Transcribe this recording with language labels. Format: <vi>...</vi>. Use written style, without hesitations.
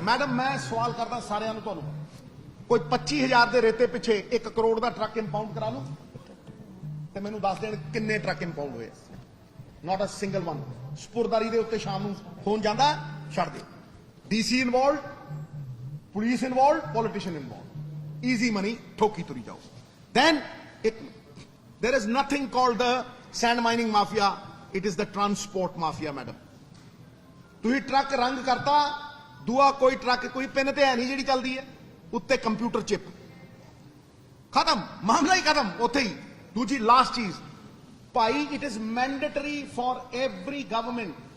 <pa>Madam ਮੈਂ ਸਵਾਲ ਕਰਦਾ ਸਾਰਿਆਂ ਨੂੰ, ਤੁਹਾਨੂੰ ਕੋਈ 25,000 ਦੇ ਰੇਤੇ ਪਿੱਛੇ 1 ਕਰੋੜ ਦਾ ਟਰੱਕ ਇੰਪਾਊਂਡ ਕਰਾ ਲੂ ਤੇ ਮੈਨੂੰ ਦੱਸ ਦੇਣ ਕਿੰਨੇ ਟਰੱਕ ਇੰਪਾਊਂਡ ਹੋਏ।</pa> <en>Not a single one.</en> <pa>ਸਪੁਰਦਾਰੀ ਦੇ ਉੱਤੇ ਸ਼ਾਮ ਨੂੰ ਫੋਨ ਜਾਂਦਾ, ਛੱਡ ਦੇ। DC involved, police involved, politician involved,</pa> <en>easy money</en> <pa>ਠੋਕੀ ਤੁਰੀ ਜਾਓ।</pa> <en>Then there is nothing called the sand mining mafia, it is the transport mafia, madam।</en> <pa>ਤੁਸੀਂ ਟਰੱਕ ਰੰਗ ਕਰਤਾ, ਦੂਆ ਕੋਈ ਟਰੱਕ ਕੋਈ ਪਿੰਨ ਤੇ ਹੈ ਨਹੀਂ ਜਿਹੜੀ ਚੱਲਦੀ ਹੈ, ਉੱਤੇ ਕੰਪਿਊਟਰ ਚਿਪ, ਖਤਮ, ਮਾਮਲਾ ਹੀ ਖਤਮ ਉੱਥੇ ਹੀ। ਦੂਜੀ ਲਾਸਟ ਚੀਜ਼ ਭਾਈ,</pa> <en>It is mandatory for every government.</en>